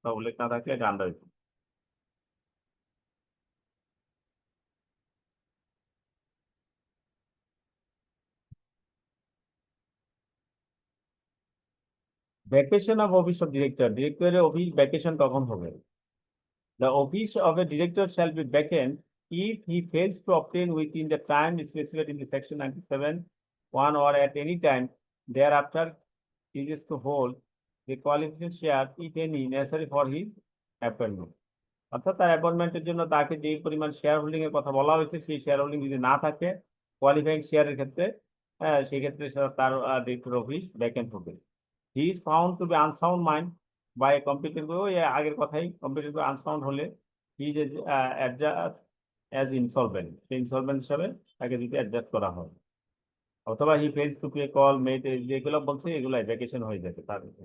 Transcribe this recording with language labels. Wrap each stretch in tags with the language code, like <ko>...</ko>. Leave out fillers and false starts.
<bn>উল্লেখ না থাকলে এটা under 18।</bn> <en>vacation of office of director,</en> <bn>ডিরেক্টরের অফিস ভ্যাকেশন কখন হবে?</bn> <en>The office of a director shall be vacant if he fails to obtain within the time specified in the section 97(1) or at any time thereafter ceases to hold the qualification share, if any, necessary for his appointment.</en> <bn>অর্থাৎ তার অ্যাপয়েন্টমেন্টের জন্য তাকে যে পরিমাণ share holding এর কথা বলা হয়েছে সেই শেয়ার হোল্ডিং যদি না থাকে কোয়ালিফাইং শেয়ারের ক্ষেত্রে, সেই ক্ষেত্রে তার ডিরেক্টর অফিস ভ্যাকেন্ট হবে।</bn> <en>he is found to be unsound mind by competent,</en> <bn>ওই আগের কথাই,</bn> <en>competent unsound হলে he is adjudged as insolvent,</en> <bn>সেই ইনসলভেন্ট হিসাবে তাকে যদি অ্যাডজাস্ট করা হয়,</bn> <en>অথবা he fails to pay call made,</en> <bn>যেগুলো বলছে এগুলাই ভ্যাকেশন হয়ে যাবে তার।</bn>